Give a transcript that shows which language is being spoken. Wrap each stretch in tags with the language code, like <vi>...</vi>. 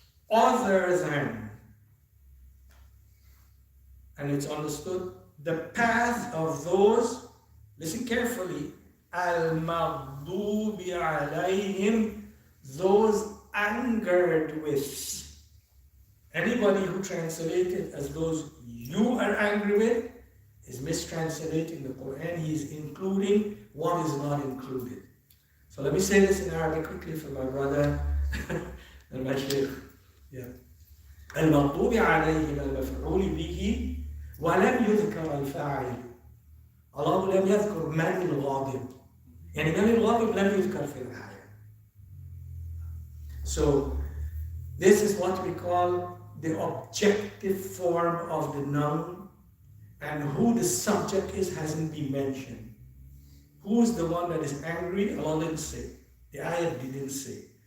<en>Other than, and it's understood, the path of those, listen carefully,</en> <ar>al-maghdoobi alaihim,</ar> <en>those angered with. Anybody who translates it as those you are angry with is mistranslating the Quran. He is including what is not included. So let me say this in Arabic quickly for my brother and my sheikh. Yeah.</en> <ar>المغضوب عليهم المفعول به ولم يذكر الفاعل. الله لم يذكر من الغاضب. يعني من الغاضب لم يذكر في الآية.</ar> <en>So this is what we call the objective form of the noun, and who the subject is hasn't been mentioned. Who's the one that is angry? Allah didn't say. The ayah didn't say.</en>